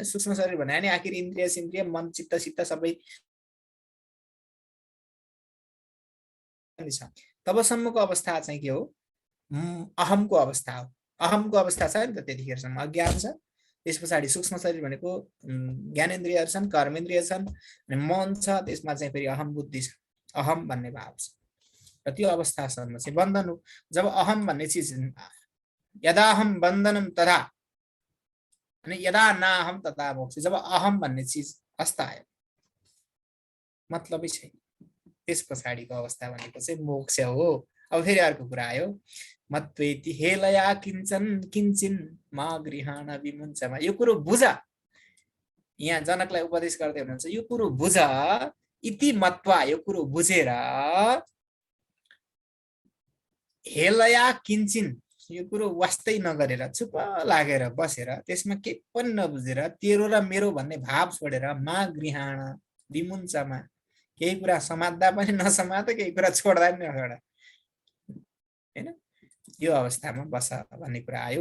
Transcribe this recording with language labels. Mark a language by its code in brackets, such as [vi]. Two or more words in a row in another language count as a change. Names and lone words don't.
[ne] सूक्ष्म शरीर भने नि आखिर इन्द्रिय सिन्द्रिय मन चित्त सित्त सबै छ, तबसम्मको अवस्था चाहिँ के हो, अहमको अवस्था हो। अहमको अवस्था छ नि त त्यतिखेरसम्म अज्ञान छ। त्यस पछाडि सूक्ष्म शरीर भनेको ज्ञानेन्द्रियहरू छन्, कर्मेन्द्रिय छन्, मन छ, त्यसमा चाहिँ फेरि अहम बुद्धि छ, अहम भन्ने भाव छ। र त्यो अवस्थासम्म चाहिँ बन्धन हो। जब अहम भन्ने चिज, [sa] यदा अहम बन्धनम तदा अनि यदा नाहम तदा मोक्ष। [ne] जब अहम भन्ने चिज अस्तायो, मतलबै छैन, त्यस पछाडिको अवस्था भनेको चाहिँ मोक्ष हो। अब फेरि अर्को कुरा आयो, [sa] मत्वेति हेलया किञ्चन किञ्चिन मा गृहाण विमुञ्चमा। [ne] यो कुरो बुझ, यहाँ जनकलाई उपदेश गर्दै हुनुहुन्छ, यो कुरो बुझ, [sa] इति मत्वा, [ne] यो कुरो बुझेर, [sa] हेलया किञ्चिन, [ne] यो कुरो वास्तै नगरेर, चुप लागेर बसेर, त्यसमा केही पनि नबुझेर, तेरो र मेरो भन्ने भाव छोडेर, [sa] मा गृहाण विमुञ्चमा, [ne] केही कुरा समात्दा पनि नसमात, केही कुरा छोड्दा पनि नछोड होइन, यो अवस्थामा बस भन्ने कुरा आयो।